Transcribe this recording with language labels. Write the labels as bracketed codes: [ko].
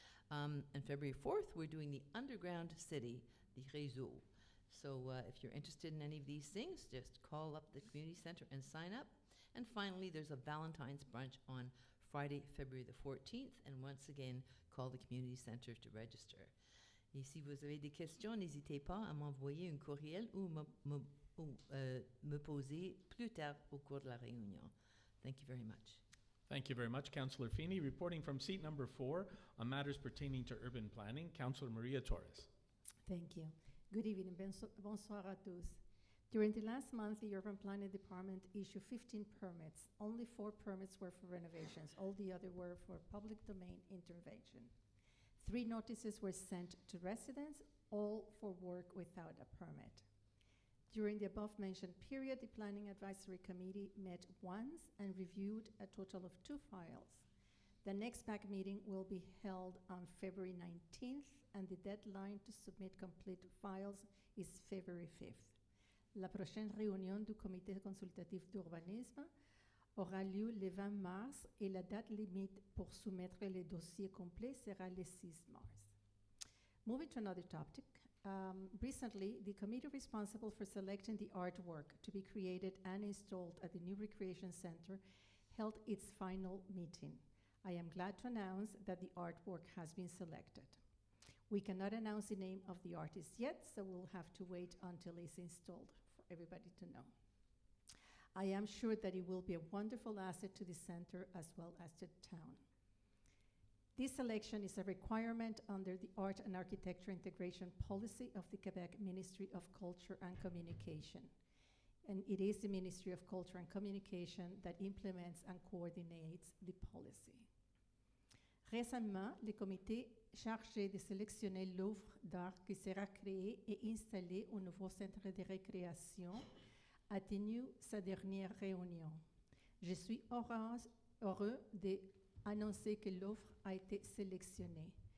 [en] And February 4th, we're doing the Underground City, the Réseau. So if you're interested in any of these things, just call up the community center and sign up. And finally, there's a Valentine's brunch on Friday, February the 14th. And once again, call the community center to register. [fr] Et si vous avez des questions, n'hésitez pas à m'envoyer un courriel ou me poser plus tard au cours de la réunion. [en] Thank you very much. Thank you very much, Councillor Feeney. Reporting from seat number 4 on matters pertaining to urban planning, Councillor Maria Torres. Thank you. Good evening. [fr] Bonsoir à tous. [en] During the last month, the Urban Planning Department issued 15 permits. Only 4 permits were for renovations. All the other were for public domain intervention. 3 notices were sent to residents, all for work without a permit. During the above-mentioned period, the Planning Advisory Committee met once and reviewed a total of 2 files. The next PAC meeting will be held on February 19th, and the deadline to submit complete files is February 5th. [fr] La prochaine réunion du Comité consultatif d'urbanisme aura lieu le 20 mars et la date limite pour soumettre les dossiers complets sera le 6 mars. [en] Moving to another topic, recently the committee responsible for selecting the artwork to be created and installed at the new recreation center held its final meeting. I am glad to announce that the artwork has been selected. We cannot announce the name of the artist yet, so we'll have to wait until it's installed for everybody to know. I am sure that it will be a wonderful asset to the center as well as to the town. This selection is a requirement under the Art and Architecture Integration Policy of the Quebec Ministry of Culture and Communication. And it is the Ministry of Culture and Communication that implements and coordinates the policy. [fr] Récemment, le comité chargé de sélectionner l'œuvre d'art qui sera créée et installée au nouveau centre de récréation a tenu sa dernière réunion. Je suis heureux d'annoncer que l'œuvre a été sélectionnée.